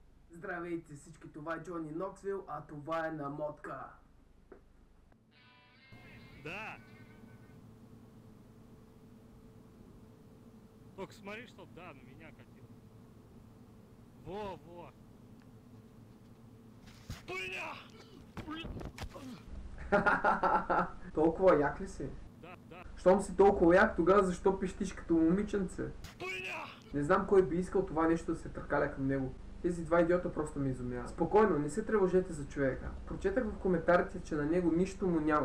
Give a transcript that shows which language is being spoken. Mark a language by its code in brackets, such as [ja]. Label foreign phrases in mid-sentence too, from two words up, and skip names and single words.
[bg] Здравейте всички, това е Джони Ноксвил, а това е Намотка. Да. [ru] Только смотри, чтоб, да, на меня катил. Во. Бля! [bg] Толкова як ли си? Да. Щом си толкова як, тогава защо пищиш като момиченце? Бля! Не знам кой би искал това нещо да се търкаля към него. Тези два идиота просто ме изумяват. Спокойно, не се тревожете за човека. Прочетах в коментарите, че на него нищо му няма.